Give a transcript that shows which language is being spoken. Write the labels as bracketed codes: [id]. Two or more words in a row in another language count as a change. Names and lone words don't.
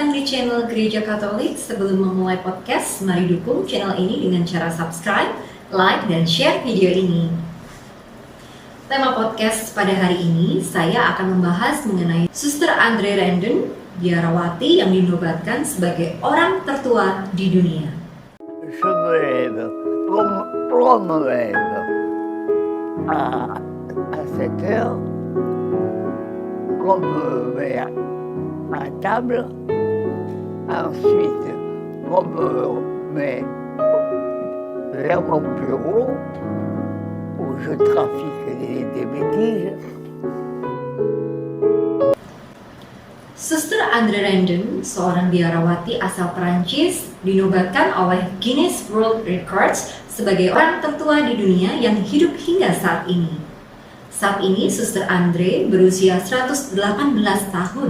[id] channel Gereja Katolik. Sebelum memulai podcast, mari dukung channel ini dengan cara subscribe, like, dan share video ini. Tema podcast pada hari ini, saya akan membahas mengenai Suster Andre Randon, biarawati yang dinobatkan sebagai orang tertua di dunia. [fr] Je me lève, promenade à 7 heures, qu'on me met à table, ensuite on me met vers mon bureau où je trafique des bêtises. [id] Suster Andre Randon, seorang biarawati asal Perancis, dinobatkan oleh Guinness World Records sebagai orang tertua di dunia yang hidup hingga saat ini. Saat ini, Suster Andre berusia 118 tahun.